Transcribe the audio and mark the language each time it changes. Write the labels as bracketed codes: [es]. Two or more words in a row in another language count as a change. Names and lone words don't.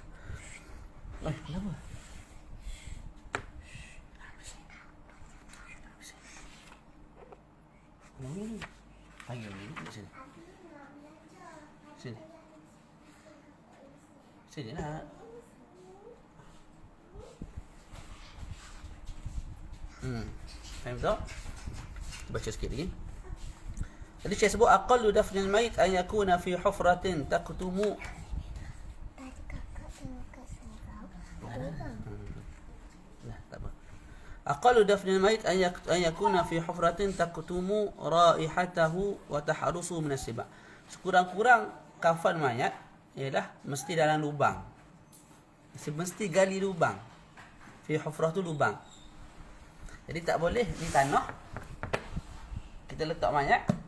[ms] Kenapa? Ni panggil ni di sini. Sini. Sini lah. Faham tak? Baca sikit lagi. Jadi saya sebut [ar] أقل دفن الميت أن يكون في حفرة تكتم. [ms] Tak apa. [ar] أقل دفن الميت أن يكون في حفرة تكتم رائحته وتحرس من السباع. [ms] Sekurang-kurang kafan mayat ialah mesti dalam lubang. Mesti gali lubang. [ar] في حفرة [ms] tu lubang. Jadi tak boleh di tanah kita letak mayat.